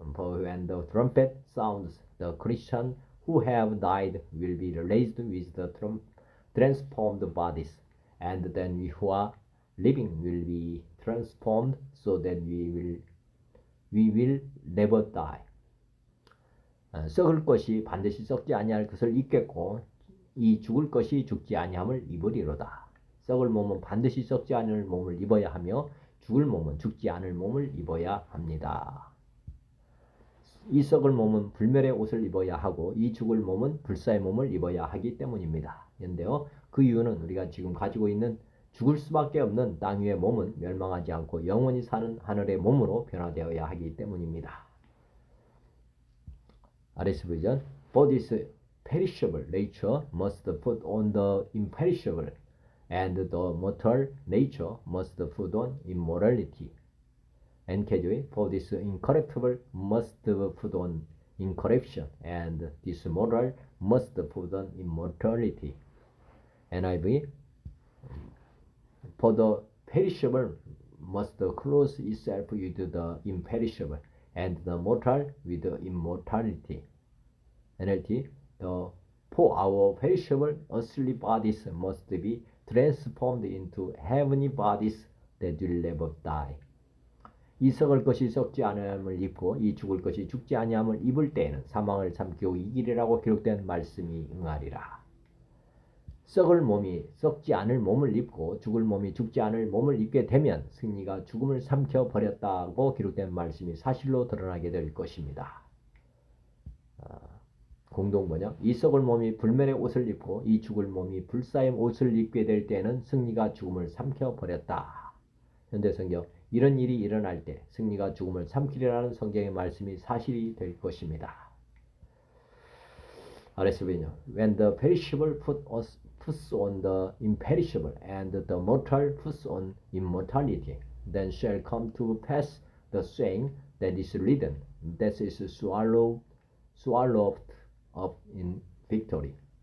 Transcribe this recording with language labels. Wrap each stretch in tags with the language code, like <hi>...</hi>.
<en>For when the trumpet sounds, the Christians who have died will be raised with the transformed bodies, and then we who are living will be transformed so that we will never die.</en> <ko>썩을 것이 반드시 썩지 아니할 것을 입겠고 이 죽을 것이 죽지 아니함을 입으리로다. 썩을 몸은 반드시 썩지 않을 몸을 입어야 하며 죽을 몸은 죽지 않을 몸을 입어야 합니다. 이 썩을 몸은 불멸의 옷을 입어야 하고 이 죽을 몸은 불사의 몸을 입어야 하기 때문입니다. 그런데요, 그 이유는 우리가 지금 가지고 있는 죽을 수밖에 없는 땅 위의 몸은 멸망하지 않고 영원히 사는 하늘의 몸으로 변화되어야 하기 때문입니다.</ko> <en>RS 버전 For this perishable nature must put on the imperishable, and the mortal nature must put on immortality. NKJ For this incorruptible must put on incorruption, and this mortal must put on immortality. NIV For the perishable must clothe itself with the imperishable, and the mortal with the immortality. NLT For our perishable earthly bodies must be transformed into heavenly bodies that will never die.</en> <ko>이 썩을 것이 썩지 아니함을 입고 이 죽을 것이 죽지 아니함을 입을 때에는 사망을 삼키고 이기리라고 기록된 말씀이 응하리라. 썩을 몸이 썩지 않을 몸을 입고 죽을 몸이 죽지 않을 몸을 입게 되면 승리가 죽음을 삼켜 버렸다고 기록된 말씀이 사실로 드러나게 될 것입니다. 공동번역 이 썩을 몸이 불멸의 옷을 입고 이 죽을 몸이 불사의 옷을 입게 될 때에는 승리가 죽음을 삼켜 버렸다. 현대성경 이런 일이 일어날 때 승리가 죽음을 삼키리라는 성경의 말씀이 사실이 될 것입니다. RSV는요.</ko> <en>When the perishable puts on the imperishable, and the mortal puts on immortality, then shall come to pass the saying that is written, that is swallowed up in victory.</en>